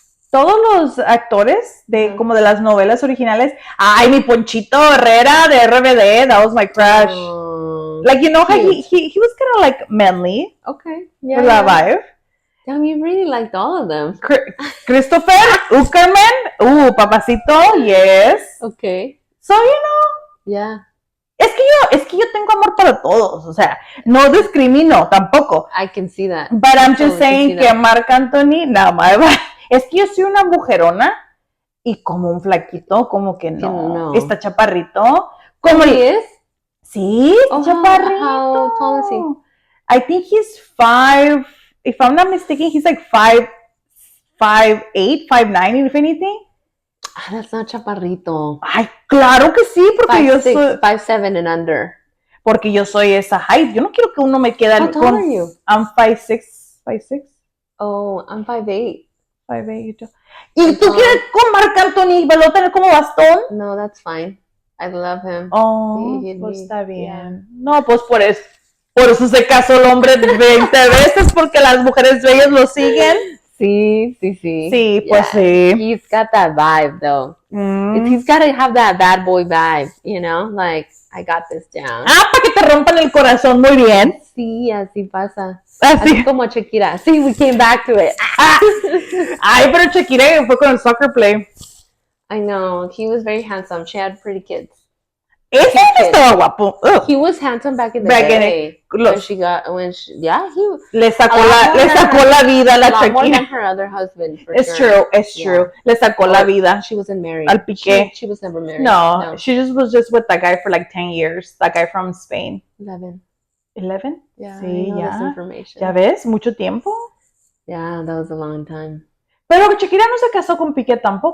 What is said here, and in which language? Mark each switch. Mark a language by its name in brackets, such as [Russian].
[Spanish] Todos los actores como de las novelas originales. Ay, mi Ponchito Herrera de RBD, [English] that was my crush. Like, you know how he was kind of like manly. Okay. Yeah. With that vibe. Damn, you really liked all of them. Christopher Uckerman. Papacito, yes. Okay. So, you know. Yeah. [Spanish] Es que yo tengo amor para todos, o sea, no discrimino tampoco. [English] I can see that. But I'm just saying [Spanish] que Marc Anthony, es que yo soy una mujerona y como un flaquito, como que no. Está chaparrito. ¿Cómo es? Sí, chaparrito. [English] How tall is he? I think he's 5, if I'm not mistaken, he's like 5'8", 5'9", if anything. That's not chaparrito. [Spanish] Ay, claro que sí, porque yo soy [English] 5'7" and under. [Spanish] Porque yo soy esa height. Yo no quiero que uno me quede [English] How tall are you? I'm 5'6". Oh, I'm 5'8". 5'8". [Spanish] ¿Y tú quieres con Marc Anthony? ¿Lo tener como bastón? [English] No, that's fine. I love him. [Spanish] Oh, pues está bien. Yeah. No, pues por eso se casó el hombre 20 veces, porque las mujeres bellas lo siguen. Sí. Sí, pues sí. [English] He's got that vibe, though. He's got to have that bad boy vibe, you know? Like, I got this down. [Spanish] Para que te rompan el corazón, muy bien. Sí, así pasa. Así como Shakira. Sí, [English] we came back to it. [Spanish] Ay, pero Shakira fue con el [English] soccer play. I know. He was very handsome. She had pretty kids. [Spanish] Ese estaba guapo. [English] He was handsome back in the day. [Spanish] Le sacó la vida a la Shakira. [English] More than her other husband. It's true. [Spanish] Le sacó la vida. [English] She wasn't married. [Spanish] Al Piqué. [English] She was never married. No, she was just with that guy for like 10 years. That guy from Spain. 11? Yeah, [Spanish] sí, [English] I know this information. [Spanish] ¿Ya ves? Mucho tiempo. [English] Yeah, that was a long time. [Spanish] Pero Shakira no se casó con Piqué tampoco.